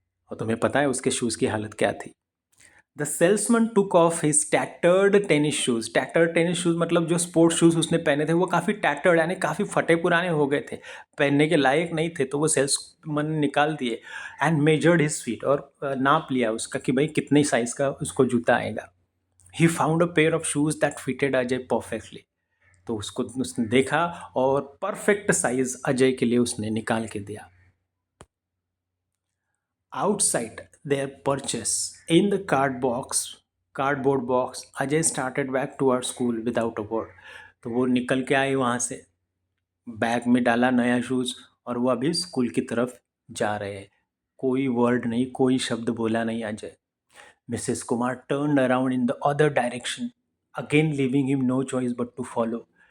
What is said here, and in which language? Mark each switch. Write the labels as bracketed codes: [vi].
[hi] और तुम्हें पता है उसके शूज की हालत क्या थी। [en] the salesman took off his tattered tennis shoes, [hi] tattered tennis shoes मतलब जो स्पोर्ट्स शूज उसने पहने थे वो काफ़ी टैटर्ड यानी काफ़ी फटे पुराने हो गए थे, पहनने के लायक नहीं थे, तो वो सेल्समैन ने निकाल दिए। [en] and measured his feet, [hi] और नाप लिया उसका कि भाई कितने साइज का उसको जूता आएगा। [en] He found a pair of shoes that fitted Ajay perfectly. [hi] तो उसको उसने देखा और परफेक्ट साइज अजय के लिए उसने निकाल के दिया। [en] Outside their purchase, in the cardboard box, Ajay started back toward school without a word. [hi] तो वो निकल के आए वहाँ से, बैग में डाला नया शूज़ और वो अभी स्कूल की तरफ जा रहे हैं। कोई वर्ड नहीं, कोई शब्द बोला नहीं Ajay. [en] Mrs Kumar turned around in the other direction, again leaving him no choice but to follow.